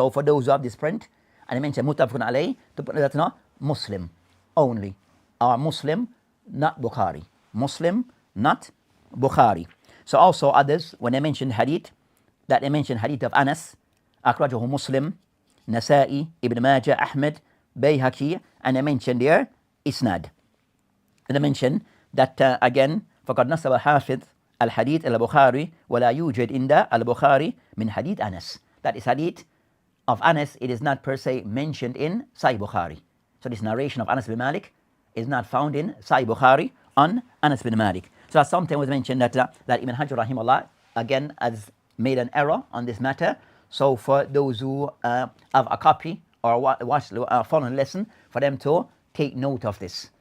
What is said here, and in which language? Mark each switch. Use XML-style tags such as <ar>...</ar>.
<en>So for those who have this print, and I mentioned muttafaqun alayh, to put that not Muslim only, or Muslim, not Bukhari. Muslim, not Bukhari. So also others, when they mention hadith, that they mention hadith of Anas, أخرجه Muslim, Nasa'i, Ibn Majah, Ahmed, Bayhaqi, and they mention there Isnad. And they mention that again,</en> <ar>فقد نسب حافظ الحديث إلى البخاري ولا يوجد عند البخاري من حديث أنس.</ar> <en>That is hadith of Anas, it is not per se mentioned in Sahih Bukhari. So this narration of Anas bin Malik is not found in Sahih Bukhari on Anas bin Malik. So something was mentioned that Ibn Hajar rahimahullah again has made an error on this matter. So for those who have a copy or watch following lesson, for them to take note of this.</en>